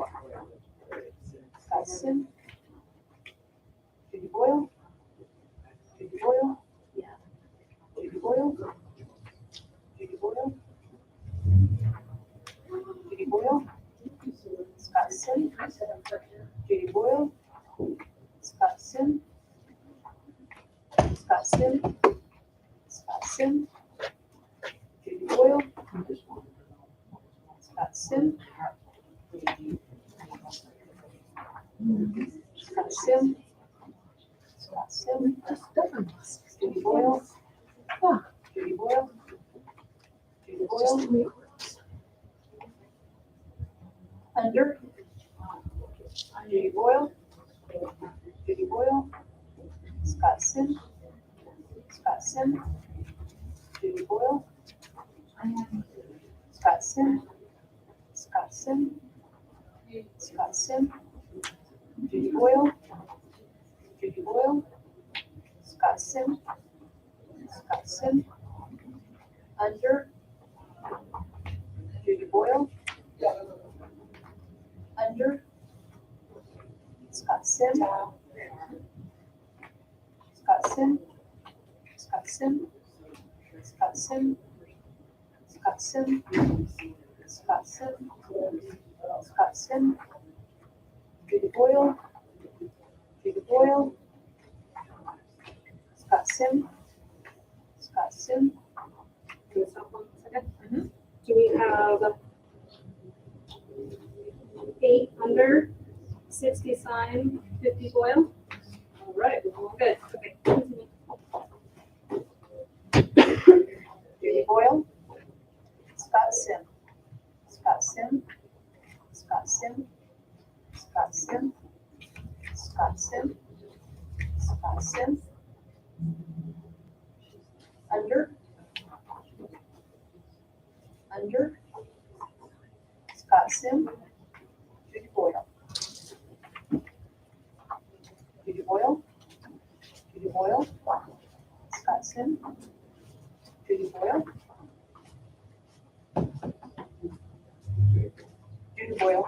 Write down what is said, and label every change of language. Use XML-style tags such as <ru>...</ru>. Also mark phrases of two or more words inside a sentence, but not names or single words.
<en>Scott Syme. Judy Boyle. Judy Boyle. Judy Boyle. Judy Boyle. Judy Boyle. Scott Syme. Judy Boyle. Scott Syme. Scott Syme. Scott Syme. Judy Boyle. Scott Syme. Scott Syme. Scott Syme. Judy Boyle. Judy Boyle. Judy Boyle. Under. Judy Boyle. Judy Boyle. Scott Syme. Scott Syme. Judy Boyle. Scott Syme. Scott Syme. Scott Syme. Judy Boyle. Judy Boyle. Scott Syme. Scott Syme. Under. Judy Boyle. Under. Scott Syme. Scott Syme. Scott Syme. Scott Syme. Scott Syme. Scott Syme. Scott Syme. Judy Boyle. Judy Boyle. Scott Syme. Scott Syme. Can you stop 1 second? Do we have 8 under, 60 Syme, 50 Boyle? All right, good. Okay. Continue. Judy Boyle. Scott Syme. Scott Syme. Scott Syme. Scott Syme. Scott Syme. Scott Syme. Under. Under. Scott Syme. Judy Boyle. Judy Boyle. Judy Boyle. Scott Syme. Judy Boyle. Judy Boyle.</en>